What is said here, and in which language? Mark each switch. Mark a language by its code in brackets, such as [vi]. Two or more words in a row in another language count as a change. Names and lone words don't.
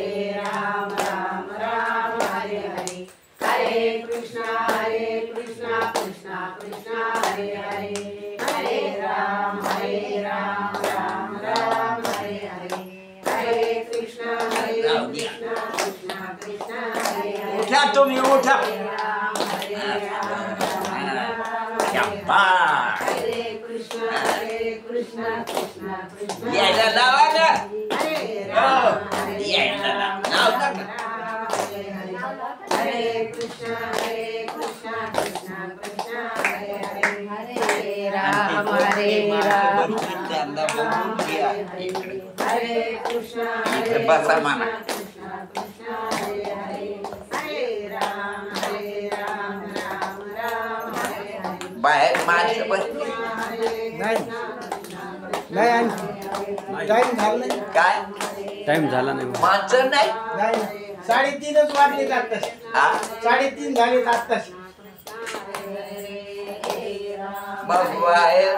[mr] राम हरे हरे हरे कृष्णा कृष्णा कृष्णा हरे हरे हरे राम राम हरे हरे हरे कृष्णा कृष्णा कृष्णा हरे हरे उठा तुम्ही उठा हरे कृष्णा कृष्णा कृष्णा यायला लावा ना हरे यायला लावा ना हरे कृष्णा कृष्णा कृष्णा हरे हरे हरे राम त्यांना बघून घ्या इकडे हरे कृष्णा इकडे बसा म्हणा कृष्णा हरे हरे हरे राम राम हरे हरे बाहेर माणसं बसली नाही टाइम झाला नाही काय टाइम झाला नाही माणसं नाही नाही 3:30 वाजले आत्ताच हा 3:30 झाले आत्ताच मग बाहेर